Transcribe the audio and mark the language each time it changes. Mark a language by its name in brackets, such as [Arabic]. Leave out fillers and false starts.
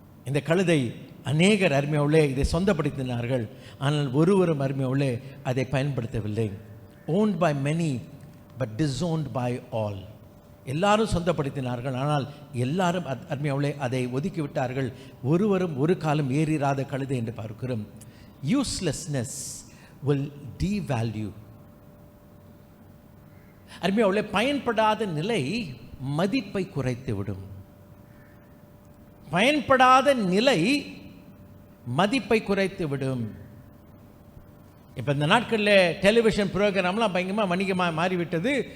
[Tamil] இந்த கழுதை அநேகர் அருமையாவுள்ளே இதை சொந்தப்படுத்தினார்கள், ஆனால் ஒருவரும் அருமையாவுள்ளே அதை பயன்படுத்தவில்லை. [English] Owned by many but disowned by all. [Tamil] எல்லாரும் சொந்தப்படுத்தினார்கள், ஆனால் எல்லாரும் அருமையாவுள்ளே அதை ஒதுக்கிவிட்டார்கள். ஒருவரும் ஒரு காலம் ஏறிராத கழுதை என்று பார்க்கிறோம். [English] Uselessness will devalue. [Tamil] அருமையாவுள்ளே பயன்படாத நிலை மதிப்பை குறைத்து விடும். பயன்படாத நிலை மதிப்பை குறைத்து விடும். இப்போ இந்த நாட்களில் டெலிவிஷன் ப்ரோக்ராம்லாம் பயங்கரமாக வணிகமாக மாறிவிட்டது.